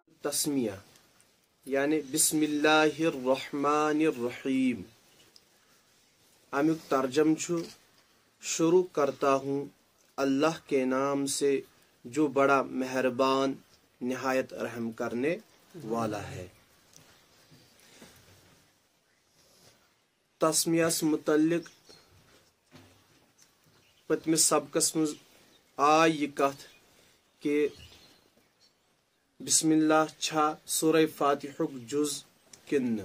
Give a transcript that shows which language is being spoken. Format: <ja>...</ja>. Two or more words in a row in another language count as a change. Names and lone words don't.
<ur>تسمیہ یعنی</ur> <ar>بسم اللہ الرحمن الرحیم.</ar> <ks>امیک ترجم چھو</ks> <ur>شروع کرتا ہوں اللہ کے نام سے جو بڑا مہربان نہایت رحم کرنے والا ہے.</ur> <ks>تسمیہس متعلق پتمس سبقس مز آئی یہ کت کہ بسم اللہ چھا سورہ فاتحہ جز کن</ks>